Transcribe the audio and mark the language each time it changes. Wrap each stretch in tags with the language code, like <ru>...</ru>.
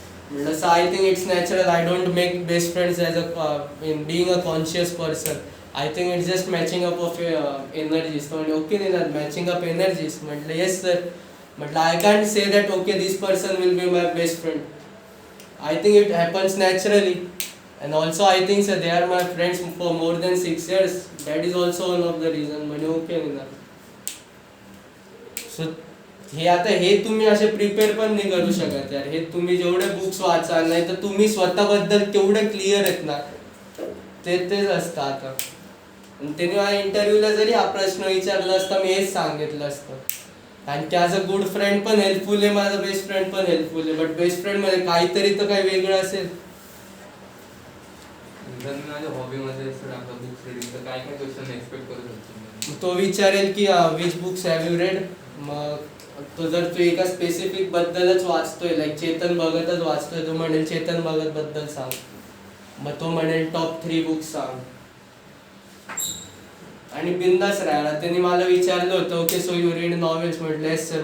<en>म्हटलं so I think it's natural, I don't make best friends as in being a conscious person. I think it's just matching up of energies.</en> <mr>तो म्हणजे okay नाही ना</mr> <en>Matching up energies. म्हटलं yes sir. म्हटलं I can't say that okay this person will be my best friend. I think it happens naturally. And also I think so they are my friends for more than 6 years. That is also one of the reason.</en> <mr>म्हणजे okay नाही ना. So हे आता हे तुम्ही असे prepare पण नाही करू शकत यार. हे तुम्ही जेवढे बुक्स वाचाल नाही तर तुम्ही स्वतःबद्दल केवढे क्लिअर आहेत ना तेच असतं आता. आणि त्यांनी मला इंटरव्ह्यूला जरी हा प्रश्न विचारला असता मी हेच सांगितलं असतं. कारण की</mr> <en>as a good friend</en> <mr>पण हेल्पफुल आहे, माझा बेस्ट फ्रेंड पण हेल्पफुल आहे. बट बेस्ट फ्रेंड मध्ये काहीतरी तर काही वेगळं असेल. जर मी माझ्या हॉबीमध्ये सर आपला बुक्स रिडिंग तर काय काय क्वेश्चन एक्सपेक्ट करू शकतो? तो विचारेल की</mr> <en>Which books have you read.</en> <mr>मग तो जर तू एका स्पेसिफिक बद्दलच वाचतोय लाईक चेतन भगतच वाचतोय तो म्हणेल चेतन भगत बद्दल सांग. मग तो म्हणेल टॉप 3 बुक्स सांग. आणि बिंदास राहायला. त्यांनी मला विचारलं होतं</mr> <en>Okay so you read novels. म्हटलं yes sir.</en>